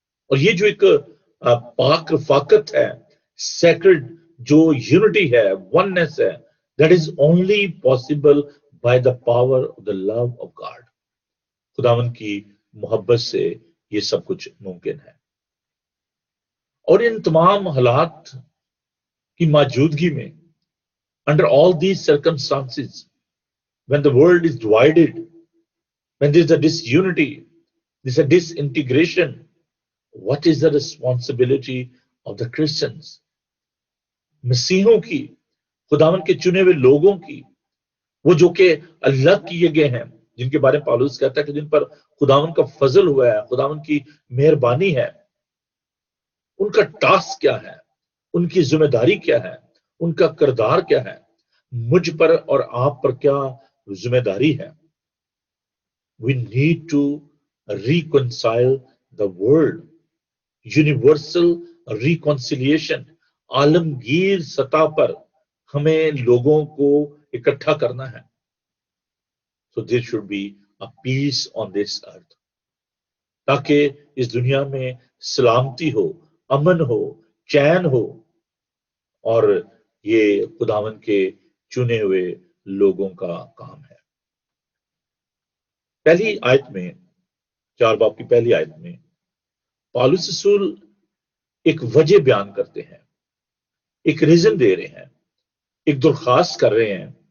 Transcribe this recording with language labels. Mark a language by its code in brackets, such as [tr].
[ur] اور یہ جو ایک پاک رفاقت ہے، سیکرڈ جو یونٹی ہے، وننس ہے، [en] That is only possible by the power of the love of God. [ur] خداون کی محبت سے یہ سب کچھ ممکن ہے. اور ان تمام حالات کی موجودگی میں، [en] under all these circumstances, when the world is divided, when there is a disunity, there is a disintegration, what is the responsibility of the Christians? [ur] مسیحوں کی، خداون کے چنے ہوئے لوگوں کی، وہ جو کہ اللہ کیے گئے ہیں، جن کے بارے میں پالوس کہتا ہے کہ جن پر خداون کا فضل ہوا ہے، خداون کی مہربانی ہے. ان کا ٹاسک کیا ہے، ان کی ذمہ داری کیا ہے، ان کا کردار کیا ہے، مجھ پر اور آپ پر کیا ذمہ داری ہے. [en] We need to reconcile the world. Universal reconciliation. [ur] عالمگیر سطح پر ہمیں لوگوں کو اکٹھا کرنا ہے. [en] So there should be a peace on this earth. [ur] تاکہ اس دنیا میں سلامتی ہو، امن ہو، چین ہو. اور یہ خداون کے چنے ہوئے لوگوں کا کام ہے. پہلی آیت میں، 4 باب کی پہلی آیت میں پالوس رسول ایک وجہ بیان کرتے ہیں، ایک ریزن دے رہے ہیں، ایک درخواست کر رہے ہیں.